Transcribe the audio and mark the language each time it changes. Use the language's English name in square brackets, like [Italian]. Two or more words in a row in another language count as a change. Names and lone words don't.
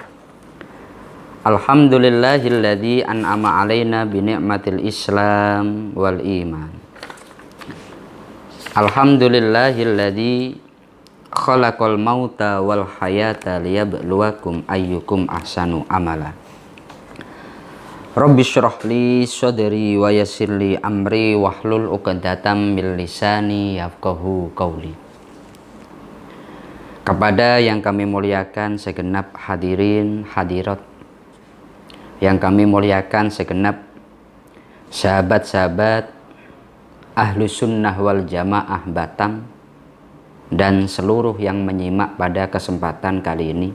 [Arabic] الحمد لله الذي أنعم علينا بنعمة الإسلام والإيمان. الحمد لله الذي خلق الموت والحياة ليبلوكم أيكم أحسن عملا. رب اشرح لي صدري ويسر لي أمري واحلل عقدة من لساني يفقهوا قولي. [Indonesian] Kepada yang kami muliakan segenap hadirin hadirat, yang kami muliakan segenap sahabat-sahabat [Arabic] أهل السنة والجماعة [Indonesian] Batam dan seluruh yang menyimak pada kesempatan kali ini.